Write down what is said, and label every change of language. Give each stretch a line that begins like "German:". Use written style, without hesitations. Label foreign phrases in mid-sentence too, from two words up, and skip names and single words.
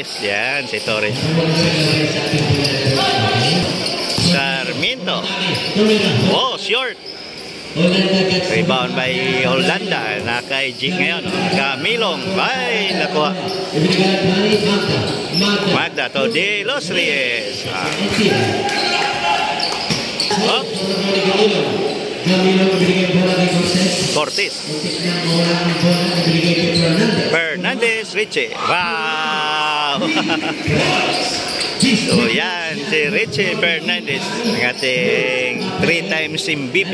Filipino: Yan, si Torres. Sarmiento.
English: Oh, short. Rebound by Yolanda.
Filipino: Nakay Jig ngayon. Camilong. Ay, nakuha. Magda to de los Reyes.
English: Oops. Cortez. Fernandez, Richie. Wow! Wow!
Filipino: So yan, si Richie Fernandez, ang ating 3
English: times MVP.